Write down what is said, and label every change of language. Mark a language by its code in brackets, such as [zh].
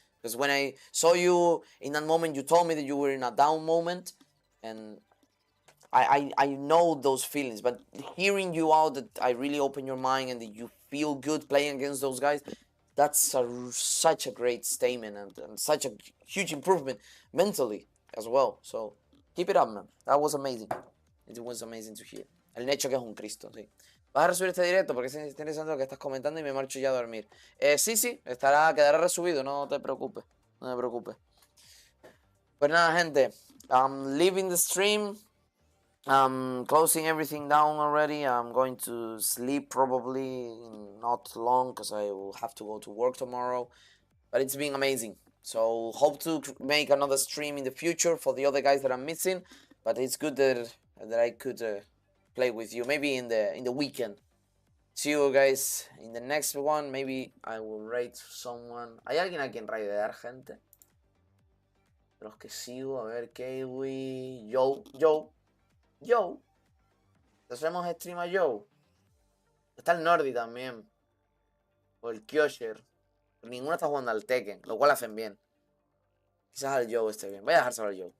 [en] Because when I saw you in that moment, you told me that you were in a down moment, and I know those feelings, but hearing you out, that I really open your mind and that you feel good playing against those guys, that's such a great statement, and such a huge improvement mentally as well. So keep it up, man. That was amazing. It was amazing to hear. [es] El Necho que es un Cristo, sí. ¿Vas a resubir este directo? Porque es interesante lo que estás comentando y me marcho ya a dormir. Sí, quedará resubido, no te preocupes. No te preocupes. Pues nada, gente. [en] I'm leaving the stream. I'm closing everything down already. I'm going to sleep probably not long, because I will have to go to work tomorrow. But it's been amazing. So hope to make another stream in the future for the other guys that I'm missing. But it's good that I could play with you. Maybe in the weekend. See you guys in the next one. Maybe I will raid someone. [es] ¿Hay alguien a quien raidear, gente? De los que sigo. A ver, Kiwi. Yo. ¿Le hacemos stream a Joe? Está el Nordi también. O el Kyosher. Ninguno está jugando al Tekken, lo cual hacen bien. Quizás al Joe esté bien. Voy a dejárselo al Joe.